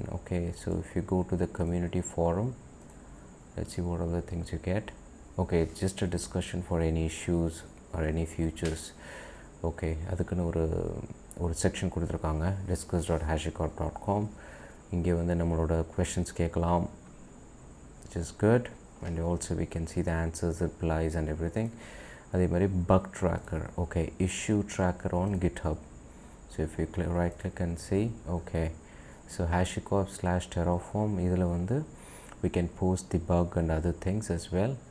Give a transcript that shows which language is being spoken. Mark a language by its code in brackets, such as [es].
[en] Okay, so if you go to the community forum, let's see what are the things you get. Okay, it's just a discussion for any issues or any futures. [ta] Okay, அதுக்குன்னு ஒரு section கொடுத்துருக்காங்க, discuss.hashicorp.com. இங்கே வந்து நம்மளோட questions கேட்கலாம், [en] which is good, and also we can see the answers, replies and everything. அதே மாதிரி bug tracker, okay, issue tracker on GitHub. So if you right click and see, okay, so HashiCorp/Terraform, [ta] இதில் வந்து [en] we can post the bug and other things as well.